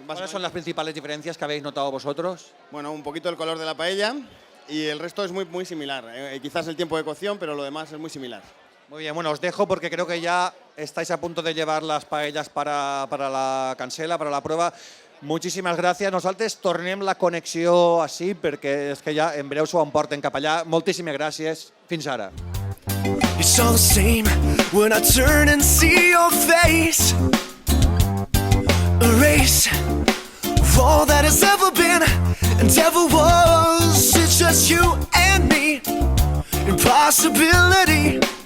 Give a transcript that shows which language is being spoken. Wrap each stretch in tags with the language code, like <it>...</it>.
<es>¿Cuáles son las principales diferencias que habéis notado vosotros? Bueno, un poquito el color de la paella y el resto es muy similar. Quizás el tiempo de cocción, pero lo demás es muy similar. Muy bien, bueno, os dejo porque creo que ya estáis a punto de llevar las paellas para la cancela, para la prueba.</es> <ca>Moltíssimes gràcies. Nosaltres tornem la connexió així perquè és que ja en breu s'ho emporten cap allà. Moltíssimes gràcies. Fins ara.</ca> <en>It's all the same when I turn and see your face. Erase all that has ever been and ever was. It's just you and me. Impossibility.</en>